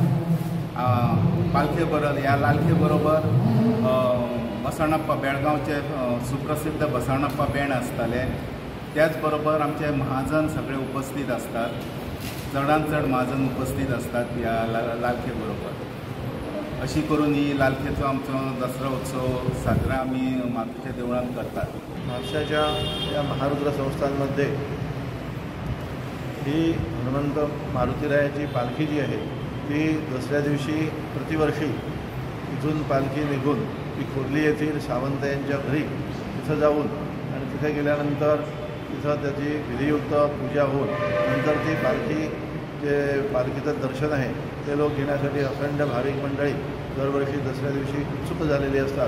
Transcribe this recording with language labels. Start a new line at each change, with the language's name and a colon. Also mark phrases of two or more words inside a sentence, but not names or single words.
Konkani: पालखे बरोबर ह्या लालखे बरोबर बसवण्णप्पा बेळगांवचे सुप्रसिद्ध बसवण्णप्पा बेंड आसताले। त्याच बरोबर आमचे महाजन सगळे उपस्थित असतात, चडांत चड महाजन उपस्थित असतात ह्या लालखे बरोबर। अशी करून ही लालखेचो आमचो दसरा उत्सव साजरा आमी मारुतीच्या देवळान करतात।
Marathi: म्हापशाच्या या महारुद्र संस्थांमध्ये ही हनुमंत मारुतीरायाची पालखी जी आहे ती दसऱ्या दिवशी प्रतिवर्षी इथून पालखी निघून ती खोर्ली येथील सावंत यांच्या घरी तिथं जाऊन आणि तिथे गेल्यानंतर तिथं त्याची विधियुक्त पूजा होऊन नंतर ती पालखी जे पालखीचं दर्शन आहे ते लोक घेण्यासाठी अखंड भाविक मंडळी दरवर्षी दसऱ्या दिवशी उत्सुक झालेली असतात।